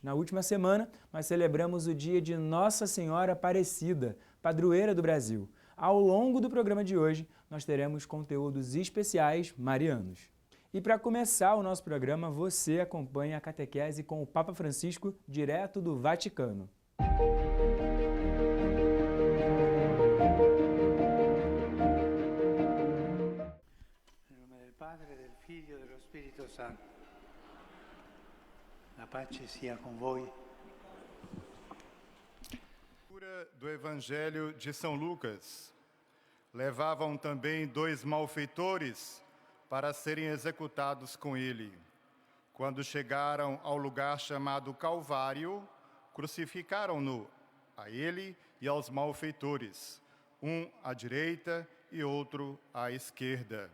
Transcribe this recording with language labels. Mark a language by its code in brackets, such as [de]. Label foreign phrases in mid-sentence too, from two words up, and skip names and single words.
[pt] Na última semana, nós celebramos o dia de Nossa Senhora Aparecida, padroeira do Brasil. Ao longo do programa de hoje, nós teremos conteúdos especiais marianos. E para começar o nosso programa, você acompanha a catequese com o Papa Francisco, direto do Vaticano. [it] Padre, del Figlio e dello Spirito Santo. La pace sia com voi. [pt] Do Evangelho de São Lucas. Levavam também 2 malfeitores para serem executados com ele. Quando chegaram ao lugar chamado Calvário, crucificaram-no, a ele e aos malfeitores, um à direita e outro à esquerda.